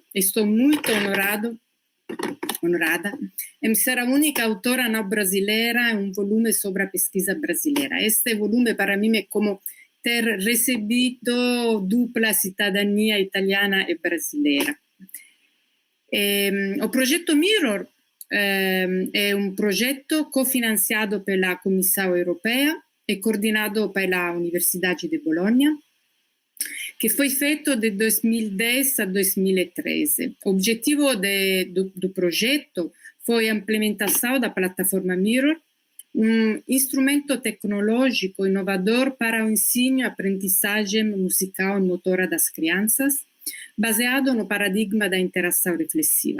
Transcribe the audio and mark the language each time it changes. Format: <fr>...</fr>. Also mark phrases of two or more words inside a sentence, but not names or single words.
<pt>Estou muito honorada em ser a única autora não brasileira em um volume sobre a pesquisa brasileira. Este volume, para mim, é como ter recebido dupla cidadania italiana e brasileira. O</pt> <it>progetto Mirror è un progetto</it> <pt>cofinanciato pela Comissão Europeia e coordenato pela Universidade de Bologna, que foi feito de 2010 a 2013. O objetivo do progetto foi a implementação da plataforma Mirror, um instrumento tecnológico inovador para o ensino e aprendizagem musical e motora das crianças, baseado no paradigma da interação reflexiva.</pt>